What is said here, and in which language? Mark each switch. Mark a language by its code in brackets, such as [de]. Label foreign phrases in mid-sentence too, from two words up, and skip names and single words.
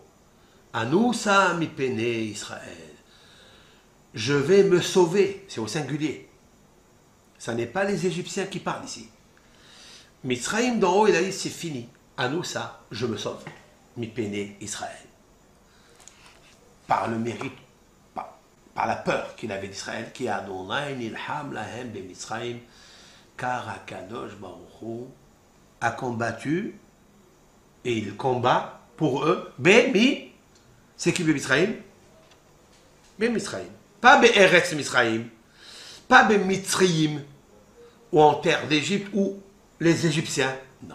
[he] אנוסה מפני ישראל. [fr] Je vais me sauver. C'est au singulier. Ça n'est pas les Égyptiens qui parlent ici. Mitzrayim d'en haut, il a dit c'est fini. Anousa, je me sauve. [he] מפני ישראל. [fr] Par le mérite, par la peur qu'il avait d'Israël, qui a [he] ה' נלחם להם במצרים, [fr] car [he] הקדוש ברוך הוא [fr] a combattu et il combat pour eux. Bémi, c'est qui Mitzrayim? Mitzrayim. Pas Eretz Mitzrayim, pas Mitzrayim, ou en terre d'Égypte, ou les Égyptiens. Non.